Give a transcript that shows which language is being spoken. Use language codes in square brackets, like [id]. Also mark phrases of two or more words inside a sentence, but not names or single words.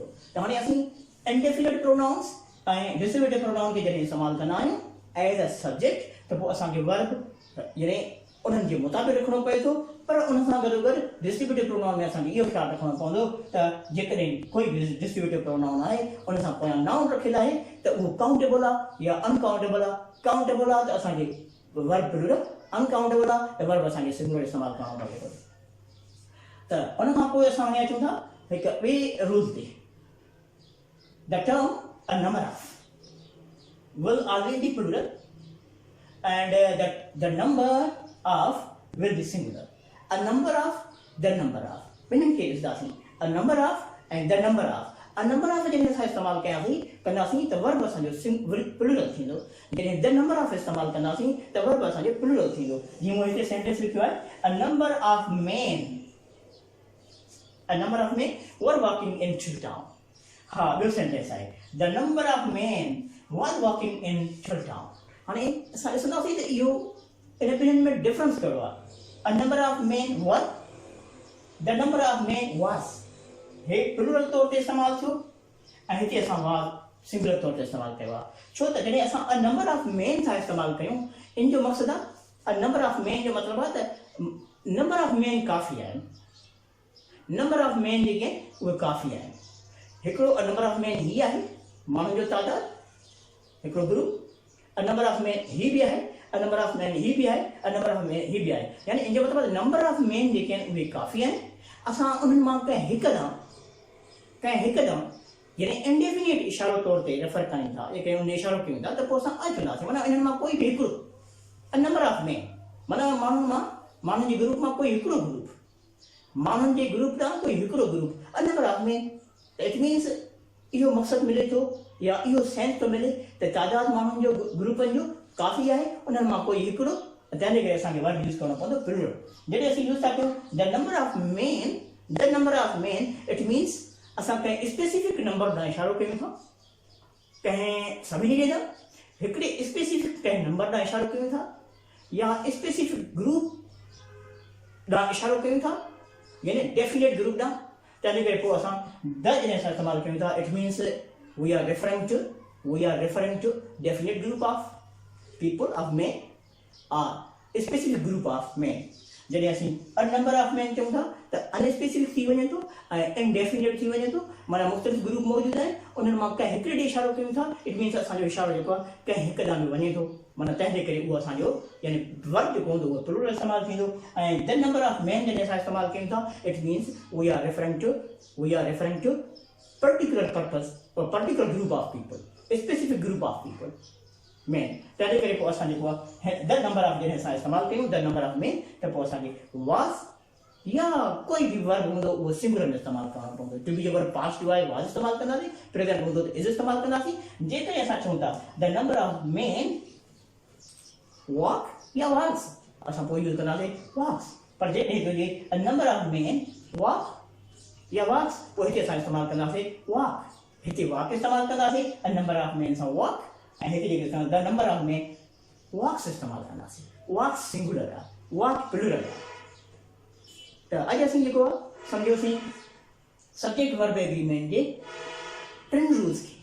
[sd] त हाणे असीं [en] indefinite pronouns [sd] ऐं [en] distributive pronoun [sd] खे जॾहिं इस्तेमालु कंदा आहियूं [en] as a subject [sd] त पोइ असांखे वर्ब यानी उन्हनि जे मुताबिक़ रखिणो पए थो, पर उन सां गॾोगॾु [en] distributive pronoun [sd] में असांखे इहो ख़्यालु रखिणो पवंदो त जेकॾहिं कोई बि [en] distributive pronoun [sd] आहे उन सां पोयां नाउन रखियलु आहे त उहो काउंटेबल आहे या अनकाउंटेबल आहे, काउंटेबल आहे त असांखे [en] verb plural, [sd] अनकाउंटेबल आहे त वर्ब असांखे सिंगुलर इस्तेमालु करणो पवे थो। त उन खां पोइ असां हाणे अचूं था हिकु ॿिए रूल ते, [en] The term a number of will always be plural and the number of will be singular. A number of, the number of. Meaning के इस दासी a number of and the number of. A number of [sd] जैसे असां इस्तेमालु कयासीं कंदासीं त वर्ब असांजो प्लूरल थींदो, जॾहिं [en] the number of [sd] इस्तेमालु कंदासीं त वर्ब असांजो प्लूरल थींदो। जीअं मूं हिते सेंटेंस लिखियो आहे [en] a number of men were walking in Chiltown. [sd] हा ॿियो सेंटेंस आहे [en] the number of men was walking in Chiltown. [sd] हाणे असां ॾिसंदासीं त इहो इन ॿिन्हिनि में डिफरेंस कहिड़ो आहे। [en] a number of men were, the number of men was, [sd] हे प्लूरल तौर ते इस्तेमालु थियो ऐं हिते असां was सिंगुलर तौर ते इस्तेमालु कयो आहे, छो त जॾहिं असां [en] a number of men [sd] सां इस्तेमालु कयूं इन जो मक़सदु आहे [en] a number of men [sd] जो मतिलबु आहे त [en] number of men [sd] काफ़ी आहिनि, [en] number of men [sd] जेके उहे काफ़ी आहिनि। हिकिड़ो [en] a number of men [sd] ही आहे माण्हुनि जो तादादु, हिकिड़ो ग्रुप, [en] a number of men [sd] ही बि आहे, [en] a number of men [sd] ही बि आहे, [en] a number of men [sd] ही बि आहे, यानी इन जो मतिलबु [en] number of men [sd] जेके आहिनि उहे काफ़ी आहिनि। असां उन्हनि मां कंहिं हिकु ॾांहुं यानी इंडेफिनिट इशारो तौर ते रेफर कयूं था, जेके उन इशारो कयूं था त पोइ असां अच कंदासीं, माना इन्हनि मां कोई बि हिकिड़ो [en] a number of men, [sd] माना माण्हुनि जे ग्रुप मां कोई हिकिड़ो ग्रुप, माण्हुनि जे ग्रुप ॾांहुं कोई हिकिड़ो ग्रुप, [en] a number of men। it means [sd] इहो मक़सदु मिले थो या इहो सेंस थो मिले त तादाद माण्हुनि जो ग्रुपनि जो काफ़ी आहे, उन्हनि मां कोई हिकिड़ो, तंहिंजे करे असांखे [en] word use [sd] करणो पवंदो प्लूरल। जॾहिं असीं यूज़ था कयूं [en] the number of men, it means [sd] असां कंहिं [en] specific number [sd] ॾांहुं इशारो कयूं था, कंहिं सभिनी ॾे हिकिड़े स्पेसिफिक कंहिं नंबर ॾांहुं इशारो कयूं था, या [en] specific group [sd] ॾांहुं इशारो कयूं था, यानी [en] definite group [sd] ॾांहुं। तंहिंजे करे पोइ असां द जॾहिं असां इस्तेमालु कयूं था, [en] it means we are referring to definite group of people of men or specific group of men। [sd] जॾहिं असीं [en] a number of man [sd] चऊं था त अनस्पेसिफिक थी वञे थो ऐं इनडेफिनेट थी वञे थो, माना मुख़्तलिफ़ ग्रुप मौजूदु आहिनि, उन्हनि मां कंहिं हिकिड़े ॾे इशारो कयूं था, इट मीन्स असांजो इशारो जेको आहे कंहिं हिकु ॾांहुं में वञे थो, माना तंहिंजे करे उहो असांजो यानी वर्ड जेको हूंदो उहो प्लूरल इस्तेमालु थींदो। ऐं [en] the number of man [sd] जॾहिं असां इस्तेमालु कयूं था, [en] it means we are referring to particular purpose or particular group of people, specific group of people men. [sd] तंहिंजे करे पोइ असां जेको आहे [en] the number of [sd] जॾहिं असां इस्तेमालु कयूं [en] the number of men, [sd] त पोइ असांखे वास या कोई बि वर्ड हूंदो उहो सिंगुलर में इस्तेमालु करणो पवंदो। [en] to be [sd] जो वर्ड पास्ट जो आहे वास इस्तेमालु कंदासीं, प्रेज़ेंट हूंदो त इज़ इस्तेमालु कंदासीं। जेकॾहिं असां चऊं था [en] the number of men walk या वॉक्स, [sd] असां पोइ यूज़ कंदासीं वॉक्स। पर जॾहिं हुजे [en] a number of men walk या वॉक्स, [sd] पोइ हिते असां इस्तेमालु कंदासीं वॉक, हिते वॉक इस्तेमालु कंदासीं, [en] a number of men [sd] सां वॉक, ऐं हिते जेके [en] the number of men walks [sd] इस्तेमालु कंदासीं। वॉक्स सिंगुलर आहे, वॉक प्लूरल आहे। त अॼु असीं जेको आहे सम्झोसीं [en] subject verb agreement [sd] जे टिनि रूल्स खे।